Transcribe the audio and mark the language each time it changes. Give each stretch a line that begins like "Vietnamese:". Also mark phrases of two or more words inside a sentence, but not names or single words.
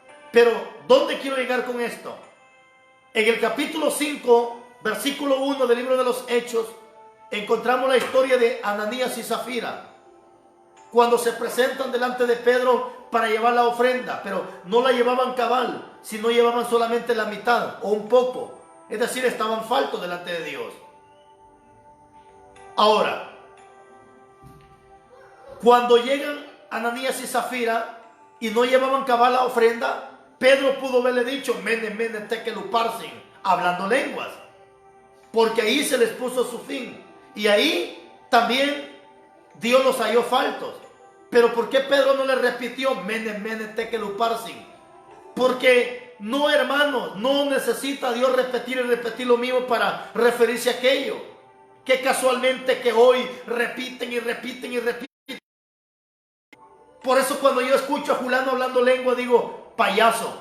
Spanish: Pero, ¿dónde quiero llegar con esto? En el capítulo 5, versículo 1 del libro de los Hechos, encontramos la historia de Ananías y Zafira, cuando se presentan delante de Pedro para llevar la ofrenda, pero no la llevaban cabal, sino llevaban solamente la mitad o un poco. Es decir, estaban faltos delante de Dios. Ahora, cuando llegan Ananías y Zafira y no llevaban cabal la ofrenda, Pedro pudo haberle dicho,
Aramaic: מנא מנא תקל ופרסין,
Spanish: hablando lenguas, porque ahí se les puso su fin. Y ahí también Dios los halló faltos. Pero ¿por qué Pedro no le repitió,
Aramaic: מנא מנא תקל ופרסין?
Spanish: Porque no, hermanos, no necesita Dios repetir y repetir lo mismo para referirse a aquello. Que casualmente que hoy repiten y repiten y repiten. Por eso cuando yo escucho a Julano hablando lengua digo, payaso.